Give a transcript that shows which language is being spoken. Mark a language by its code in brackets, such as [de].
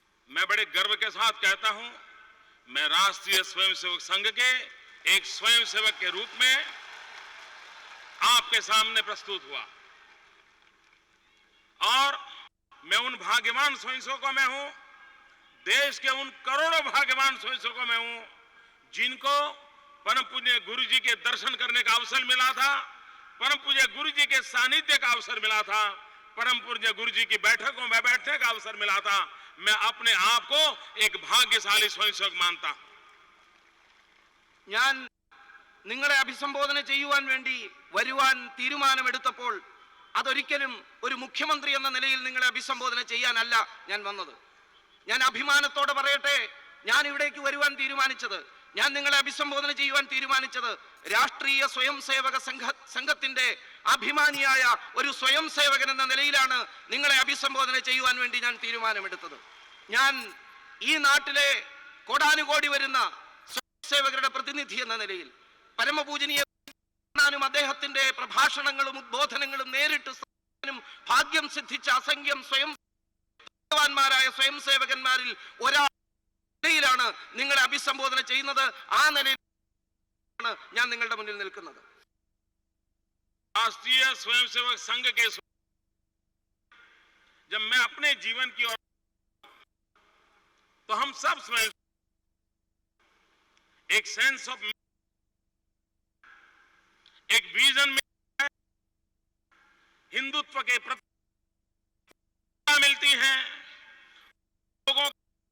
[hi] मैं बड़े गर्व के साथ कहता हूं, मैं राष्ट्रीय स्वयंसेवक संघ के एक स्वयंसेवक के रूप में आपके सामने प्रस्तुत हुआ और मैं उन भाग्यवान स्वयंसेवकों में हूं, देश के उन करोड़ों भाग्यवान स्वयंसेवकों में हूं जिनको परम पूज्य गुरु जी के दर्शन करने का अवसर मिला था, परम पूज्य गुरु जी के सानिध्य का अवसर मिला था, परम पूज्य गुरु जी की बैठकों में बैठने का अवसर मिला था। मैं अपने आप को एक भाग्यशाली स्वयंसेवक मानता हूं। [ml] ഞാൻ നിങ്ങളെ അഭിസംബോധന ചെയ്യുവാൻ വേണ്ടി വരുവാൻ തീരുമാനമെടുത്തപ്പോൾ അതൊരിക്കലും ഒരു മുഖ്യമന്ത്രി എന്ന നിലയിൽ നിങ്ങളെ അഭിസംബോധന ചെയ്യാനല്ല ഞാൻ വന്നത്. ഞാൻ അഭിമാനത്തോടെ പറയട്ടെ, ഞാൻ ഇവിടേക്ക് വരുവാൻ തീരുമാനിച്ചത്, ഞാൻ നിങ്ങളെ അഭിസംബോധന ചെയ്യുവാൻ തീരുമാനിച്ചത് രാഷ്ട്രീയ സ്വയം സേവക സംഘത്തിന്റെ അഭിമാനിയായ ഒരു സ്വയം സേവകൻ എന്ന നിലയിലാണ് നിങ്ങളെ അഭിസംബോധന ചെയ്യുവാൻ വേണ്ടി ഞാൻ തീരുമാനമെടുത്തത്. ഞാൻ ഈ നാട്ടിലെ കോടാനുകോടി വരുന്ന സേവകരുടെ പ്രതിനിധി എന്ന നിലയിൽ പരമപൂജനീയ അദ്ദേഹത്തിന്റെ പ്രഭാഷണങ്ങളും ഉദ്ബോധനങ്ങളും നേരിട്ട് ഭാഗ്യം സിദ്ധിച്ച അസംഖ്യം സ്വയംവാന്മാരായ സ്വയം സേവകന്മാരിൽ ഒരാളാണ് നിങ്ങളെ അഭിസംബോധന ചെയ്യുന്നത്. ആ നിലയിലാണ് ഞാൻ നിങ്ങളുടെ മുന്നിൽ നിൽക്കുന്നത്. [hi] राष्ट्रीय स्वयंसेवक संघ के जब मैं अपने जीवन की ओर तो हम सब स्वयं एक सेंस ऑफ, एक विजन में हिंदुत्व के प्रति मिलती है, लोगों को सेवा करने की प्रेरणा मिलती है, और एक विजन में हिंदुत्व के प्रति